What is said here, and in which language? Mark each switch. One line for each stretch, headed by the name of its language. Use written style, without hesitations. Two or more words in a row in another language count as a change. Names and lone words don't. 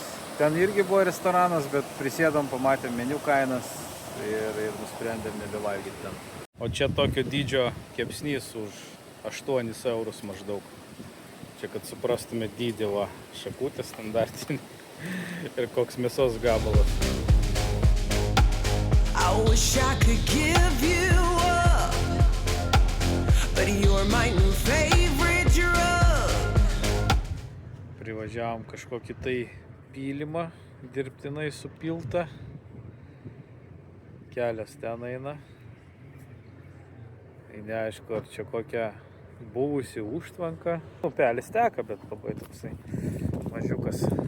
Lithuanian: Ten irgi buvo restoranas, bet prisėdom, pamatėm meniu kainas ir nusprendėm nebevalgyti ten. O čia tokio dydžio kepsnys už 8 eurus maždaug. Čia kad suprastume dydį, va, šakutė standartinė ir koks mėsos gabalas.
English: I wish I could give you up, but you're my new favorite drug.
Lithuanian: Privažiavom kažkokį tai pylimą, dirbtinai supiltą. Kelias ten eina. Tai neaišku, ar čia kokia buvusi užtvanka. Upelis teka, bet labai toksai mažiukas.